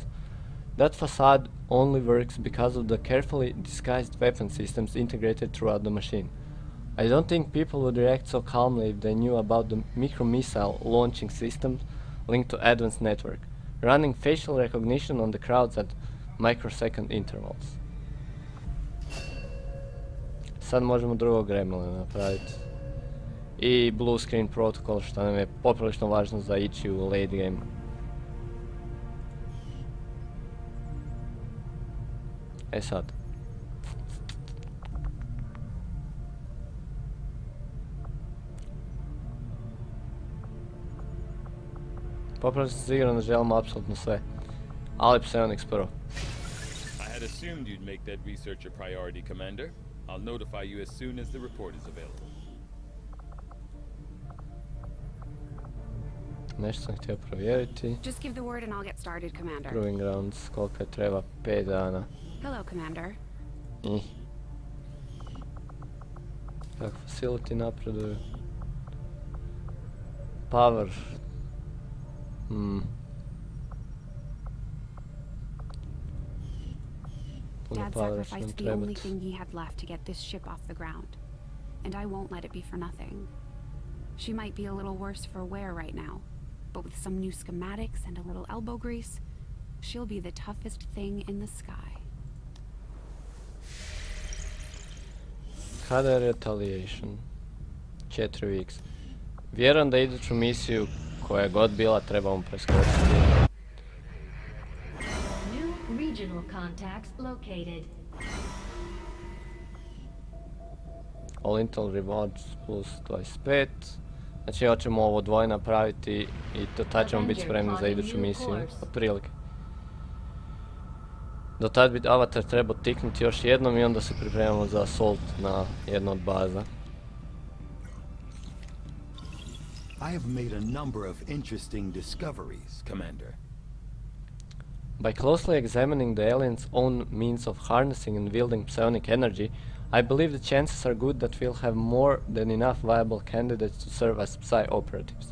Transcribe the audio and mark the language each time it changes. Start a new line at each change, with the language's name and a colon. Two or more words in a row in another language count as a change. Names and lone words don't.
English: That facade only works because of the carefully disguised weapon systems integrated throughout the machine. I don't think people would react so calmly if they knew about the micro-missile launching system linked to Advent's network, running facial recognition on the crowds at microsecond intervals.
Croatian: Sad možemo drugog gremlina napraviti. I
English: blue screen protocol
Croatian: što nam je poprilično važno za ići u
English: late game.
Croatian: E sad. Poprilično sam siguran da želimo apsolutno sve. Ali Psionics prvo.
English: I had assumed you'd make that research a priority, Commander. I'll notify you as soon as the report is available.
Croatian: Nešto sam htio provjeriti.
English: Just give the word and I'll get started, Commander. Proving grounds,
Croatian: koliko je treba? 5 dana.
English: Hello, Commander.
Croatian: Kako facility napreduju?
English: Power. Dad sacrificed the only thing he had left to get this ship off the ground. And I won't let it be for nothing. She might be a little worse for wear right now, but with some new schematics and a little elbow grease, she'll be the toughest thing in the sky.
Croatian: Kada je retaliation?
English: 4 weeks. Vjerujem da iduću misiju koja je god bila trebamo preskočiti. New regional contacts located. All Intel rewards plus 25.
Croatian: Znači hoćemo ovo dvoje napraviti i tad ćemo biti spremni za iduću misiju. Otprilike. Do tad bi avatar trebao tiknuti još jednom i onda se pripremamo za assault na jednu od baza.
English: I have made a number of interesting discoveries, Commander. By closely examining the aliens' own means of harnessing and wielding psionic energy, I believe the chances are good that we'll have more than enough viable candidates to serve as psi operatives.